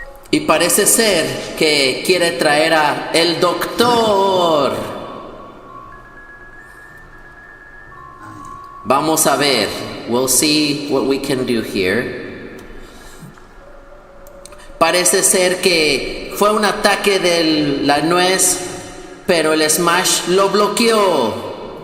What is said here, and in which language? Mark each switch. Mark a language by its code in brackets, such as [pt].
[es] Y parece ser que quiere traer a el doctor. Vamos a ver. [en] We'll see what we can do here. [es] Parece ser que fue un ataque de la nuez, pero el smash lo bloqueó.